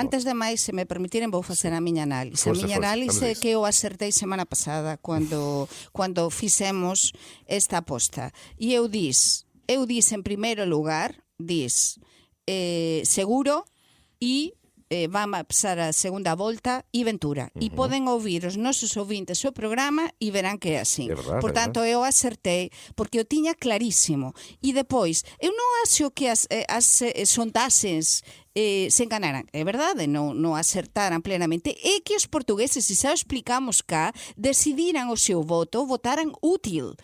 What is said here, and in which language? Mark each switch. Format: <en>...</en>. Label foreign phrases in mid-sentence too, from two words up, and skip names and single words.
<gl>Antes de mais, se me permitirem, vou facer a miña análise.</gl> <pt>Força,</pt> <gl>a miña</gl> <pt>força,</pt> <gl>análise vamos a é</gl> <pt>isso.</pt> <gl>que eu acertei semana pasada quando fixemos esta aposta. E eu disse en primeiro lugar, Seguro e vamos a pasar a segunda volta e Ventura. E poden ouvir os nosos ouvintes o programa e verán que é así.</gl> <pt>É verdade,</pt> <gl>Por tanto, eu acertei porque o tiña clarísimo. E depois, eu non acho que as sondaxes se enganaran, é verdade, non acertaran plenamente, é que os portugueses, e xa o explicamos cá, decidiran o seu voto, votaran útil.</gl>